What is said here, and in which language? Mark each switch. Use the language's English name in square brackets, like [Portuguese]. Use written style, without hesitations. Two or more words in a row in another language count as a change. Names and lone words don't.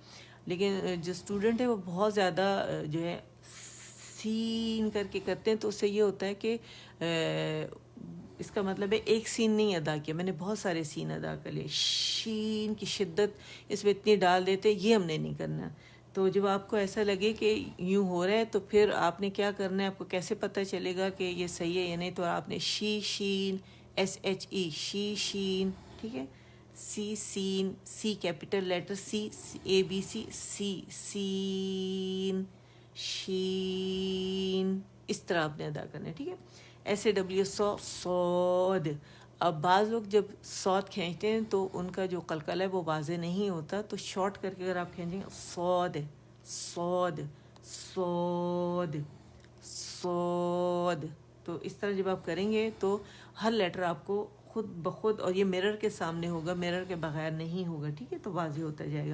[Urdu] لیکن جو اسٹوڈنٹ ہے وہ بہت زیادہ جو ہے سین کر کے کرتے ہیں, تو اس سے یہ ہوتا ہے کہ اس کا مطلب ہے ایک سین نہیں ادا کیا, میں نے بہت سارے سین ادا کر لیے. شین کی شدت اس میں اتنی ڈال دیتے, یہ ہم نے نہیں کرنا. تو جب آپ کو ایسا لگے کہ یوں ہو رہا ہے تو پھر آپ نے کیا کرنا ہے, آپ کو کیسے پتہ چلے گا کہ یہ صحیح ہے یا نہیں؟ تو آپ نے شی شین ایس ایچ ای شی شین, ٹھیک ہے. سی سین, سی [English] capital letter [Urdu] سی, اے بی سی, سی سین, شین، اس طرح آپ نے ادا کرنا ہے، ٹھیک ہے. SAW سود. اب بعض لوگ جب سود کھینچتے ہیں تو ان کا جو قلقلہ ہے وہ واضح نہیں ہوتا، تو شارٹ کر کے اگر آپ کھینچیں گے سود سود سود سود، تو اس طرح جب آپ کریں گے تو ہر لیٹر آپ کو خود بخود، اور یہ مرر کے سامنے ہوگا، مرر کے بغیر نہیں ہوگا، ٹھیک ہے، تو واضح ہوتا جائے گا.